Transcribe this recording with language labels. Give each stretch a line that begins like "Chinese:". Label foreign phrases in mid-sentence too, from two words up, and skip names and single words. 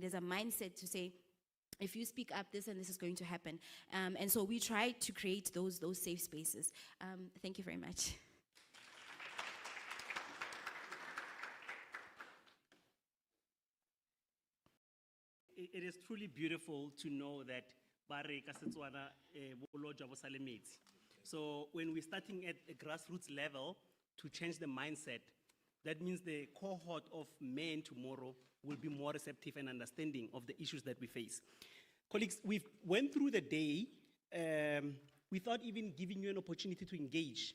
English: There's a mindset to say, if you speak up, this and this is going to happen. And so we try to create those safe spaces. Thank you very much. It is truly beautiful to know that
Tswana: Bare ka Setswana bolo jwa bo sale metsi.
English: So when we're starting at a grassroots level to change the mindset, that means the cohort of men tomorrow will be more receptive and understanding of the issues that we face. Colleagues, we went through the day without even giving you an opportunity to engage.